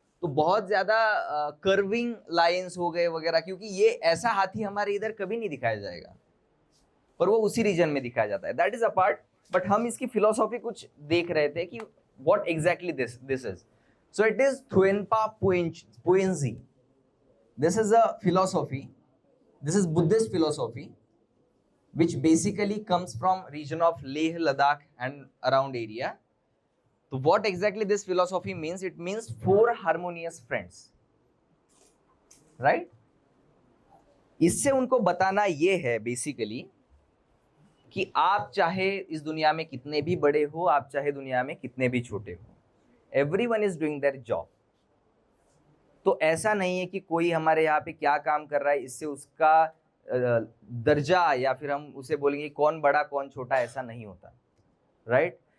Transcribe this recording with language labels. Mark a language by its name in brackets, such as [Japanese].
[Hindi] तो बहुत ज्यादा कर्विंग लाइंस हो गए वगैरह, क्योंकि ये ऐसा हाथी हमारे इधर कभी नहीं दिखाया जाएगा, पर वो उसी रीजन में दिखाया जाता है। [English] that is a part, but [Hindi] हम इसकी फिलोसॉफी कुछ देख रहे थे कि [English] What exactly this is. So it is Thuenpa Puenzhi. This is a philosophy, this is Buddhist philosophy which basically comes from region of Leh, Ladakh and around area. So what exactly this philosophy means? It means 4 harmonious friends, right? [Hindi] इससे उनको बताना ये है basically कि आप चाहे इस दुनिया में कितने भी बड़े हो, आप चाहे दुनिया में कितने भी छोटे हो, [English] Everyone is doing their job. [Hindi] तो ऐसा नहीं है कि कोई हमारे यहाँ पे क्या काम कर रहा है इससे उसका दर्जा या फिर हम उसे बोलेंगे कौन बड़ा कौन छोटा, ऐसा नहीं होता, राइट।